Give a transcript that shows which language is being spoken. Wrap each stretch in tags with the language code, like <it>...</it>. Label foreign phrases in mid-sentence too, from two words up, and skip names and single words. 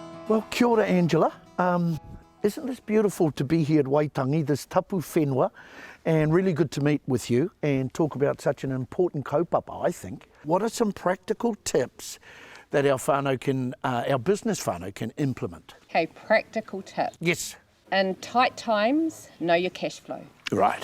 <mi>Well, kia ora, Angela.</mi> <en>Isn't this beautiful to be here at Waitangi, this</en> <mi>tapu whenua,</mi> <en>and really good to meet with you and talk about such an important kaupapa, I think. What are some practical tips that our whānau can, our business whānau can implement? Okay, practical tip. Yes. In tight times, know your cash flow. Right.</en>